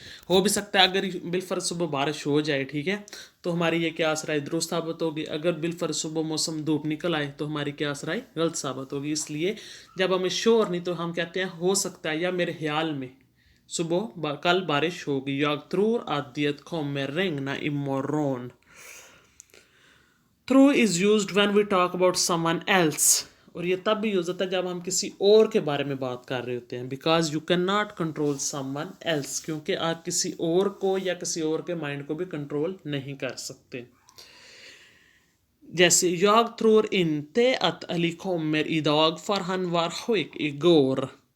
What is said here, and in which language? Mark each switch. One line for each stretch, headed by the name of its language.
Hindi: हो भी सकता है अगर बिलफर्ज सुबह बारिश हो जाए, ठीक है, तो हमारी ये क्यास राय दुरुस्त साबित होगी। अगर बिलफर्ज सुबह मौसम धूप निकल आए तो हमारी क्यास राय गलत साबित होगी। इसलिए जब हमें श्योर नहीं तो हम कहते हैं हो सकता है या मेरे ख्याल में सुबह कल बारिश होगी।
Swedish: Jag tror att det kommer regna imorgon.
English: Through is used when we talk about someone else.
Hindi: और ये तब भी यूज होता है जब हम किसी और के बारे में बात कर रहे होते हैं।
English: because you can not control someone else,
Hindi: क्योंकि आप किसी और को या किसी और के माइंड को भी कंट्रोल नहीं कर सकते।
Swedish: जैसे jag tror inte att Ali kommer idag för han var sjuk igår.